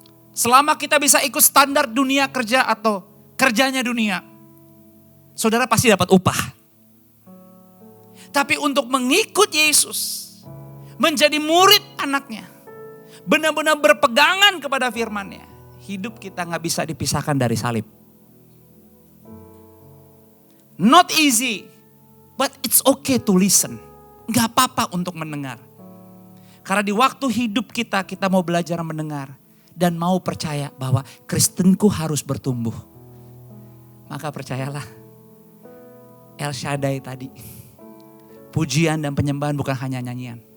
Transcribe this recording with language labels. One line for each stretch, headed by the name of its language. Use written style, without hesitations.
Indonesian: Selama kita bisa ikut standar dunia kerja atau kerjanya dunia, saudara pasti dapat upah. Tapi untuk mengikut Yesus, menjadi murid anaknya, benar-benar berpegangan kepada firman-Nya, hidup kita gak bisa dipisahkan dari salib.
English: Not easy, but it's okay to listen.
Indonesian: Gak apa-apa untuk mendengar. Karena di waktu hidup kita mau belajar mendengar. Dan mau percaya bahwa Kristenku harus bertumbuh. Maka percayalah, El Shaddai tadi, pujian dan penyembahan bukan hanya nyanyian.